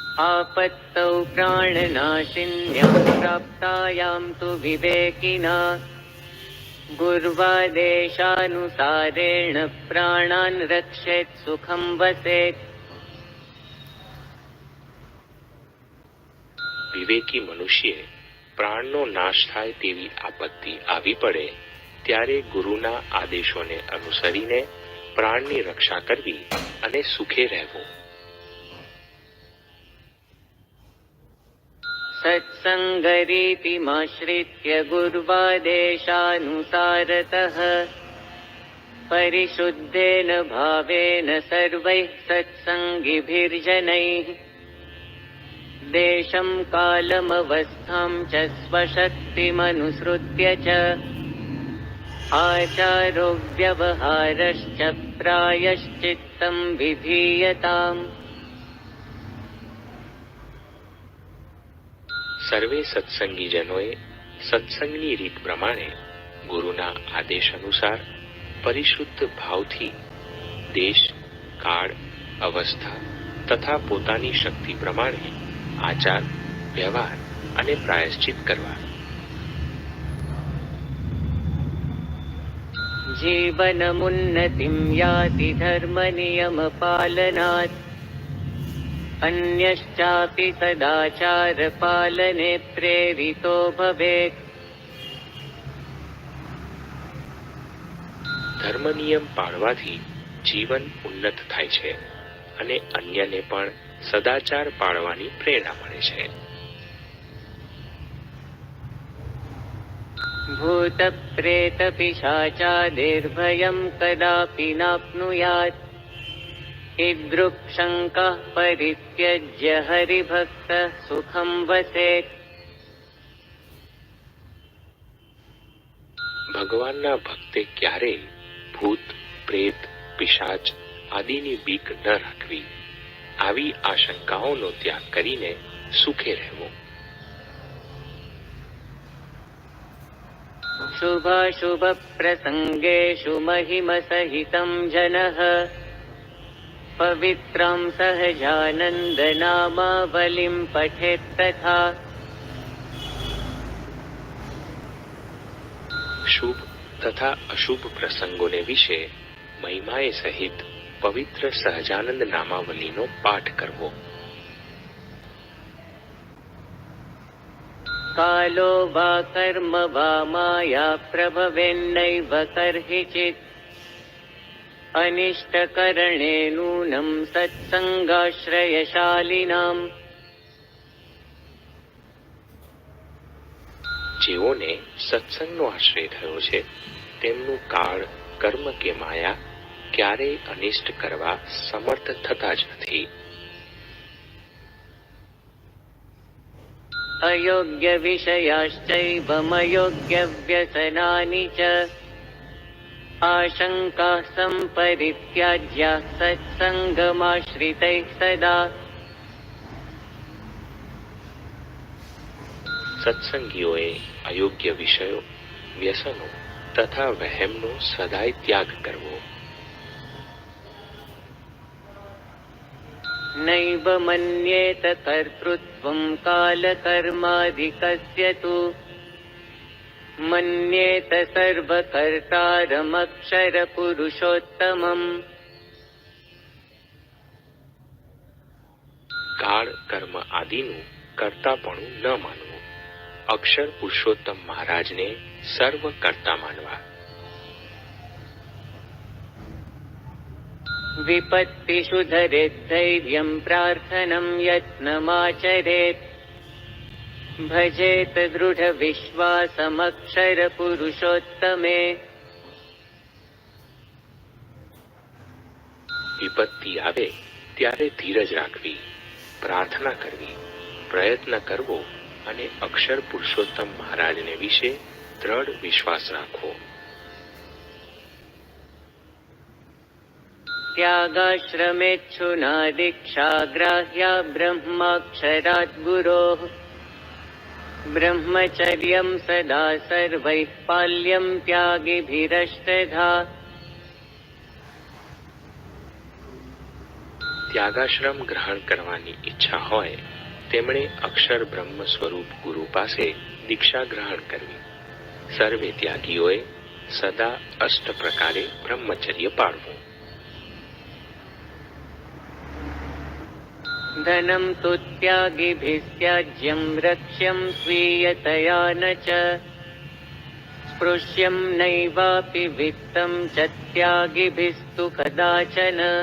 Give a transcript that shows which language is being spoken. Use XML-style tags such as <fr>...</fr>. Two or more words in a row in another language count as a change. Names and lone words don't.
<sa>आपत्तौ प्राणनाशिन्यां प्राप्तायां तु विवेकिना गुर्वादेशानुसारेण प्राणान् रक्षेत् सुखं वसेत्।</sa> <gu>વિવેકી મનુષ્યે પ્રાણનો નાશ થાય તેવી આપત્તિ આવી પડે ત્યારે ગુરુના આદેશોને અનુસરીને પ્રાણની રક્ષા કરવી અને સુખે રહેવું.</gu> <sa>सत्सङ्गरीतिमाश्रित्य गुर्वादेशानुसारतः परिशुद्धेन भावेन सर्वैः सत्सङ्गिभिर्जनैः देशं कालमवस्थां च स्वशक्तिमनुसृत्य च आचारो व्यवहारश्च प्रायश्चित्तं विधीयताम्.</sa> <gu>સર્વે સત્સંગીજનોએ સત્સંગની રીત પ્રમાણે ગુરુના આદેશ અનુસાર પરિશુદ્ધ ભાવથી દેશ, કાળ, અવસ્થા તથા પોતાની શક્તિ પ્રમાણે આચાર, વ્યવહાર અને પ્રાયશ્ચિત કરવા.</gu> <sa>जीवनमुन्नतिं याति धर्मनियमपालनात् अन्यश्चापि सदाचारपालने प्रेरितो भवेत्.</sa> <gu>ધર્મ નિયમ પાળવાથી જીવન ઉન્નત થાય છે અને અન્યને પણ સદાચાર પાળવાની પ્રેરણા મળે છે.</gu> <sa>भूतप्रेतपिशाचादिर्भयं कदापि नाप्नुयात् ईदृक्शङ्कः परित्यज्य हरिभक्तः सुखं वसेत्.</sa> <gu>ભગવાનના ભક્તે ક્યારેય ભૂત, પ્રેત, પિશાચ આદિની બીક ન રાખવી. આવી આશંકાઓનો ત્યાગ કરીને સુખે રહેવું.</gu> <sa>शुभाशुभप्रसङ्गेषु महिमसहितं जनः पवित्रं सहजानन्दनामावलिं पठेत् तथा.</sa> <gu>શુભ તથા અશુભ પ્રસંગોને વિશે મહિમાએ સહિત પવિત્ર સહજાનંદ નામાવલીનો પાઠ કરવો.</gu> <sa>कालो वा कर्म वा माया प्रभवेन्नैव कर्हिचित् अनिष्टकरणे नूनं सत्सङ्गाश्रयशालिनाम्.</sa> <gu>જેઓને સત્સંગનો આશ્રય થયો છે તેમનું કાળ, કર્મ કે માયા ક્યારેય અનિષ્ટ કરવા સમર્થ થતા જ નથી.</gu> <sa>अयोग्य विषयाश्चैवमयोग्य व्यसनानि च आशङ्काः सम्परित्याज्य सत्सङ्गमाश्रितैः सदा.</sa> <gu>સત્સંગીઓએ અયોગ્ય વિષયો, વ્યસનો તથા વહેમનો સદાય ત્યાગ કરવો.</gu> <sa>नैव मन्येत कर्तृत्वं कालकर्माधिकस्य तु मन्येत सर्वकर्तारमक्षरपुरुषोत्तमम्.</sa> <gu>કાળ, કર્મ આદિનું કર્તાપણું ન માનવું. અક્ષર પુરુષોત્તમ મહારાજને સર્વ કર્તા માનવા.</gu> <sa>विपत्तिषु धरेत् धैर्यं प्रार्थनं यत्नमाचरेत् भजेत दृढविश्वासमक्षरपुरुषोत्तमे.</sa> <gu>વિપત્તિ આવે ત્યારે ધીરજ રાખવી, પ્રાર્થના કરવી, પ્રયત્ન કરવો અને અક્ષર પુરુષોત્તમ મહારાજને વિશે દ્રઢ વિશ્વાસ રાખવો.</gu> <sa>त्यागाश्रमेच्छुना दीक्षा ग्राह्या ब्रह्माक्षरात् गुरोः ब्रह्मचर्यं सदा सर्वैः पाल्यं त्यागिभिरष्टधा.</sa> <gu>ત્યાગાશ્રમ ગ્રહણ કરવાની ઈચ્છા હોય તેમણે અક્ષર બ્રહ્મ સ્વરૂપ ગુરુ પાસે દીક્ષા ગ્રહણ કરવી. સર્વે ત્યાગીઓએ સદા અષ્ટ પ્રકારે બ્રહ્મચર્ય પાળવું.</gu> <sa>धनं तु त्यागिभिस्त्याज्यं रक्ष्यं स्वीयतया न च स्पृश्यं नैवापि वित्तं च त्यागिभिस्तु कदाचन.</sa>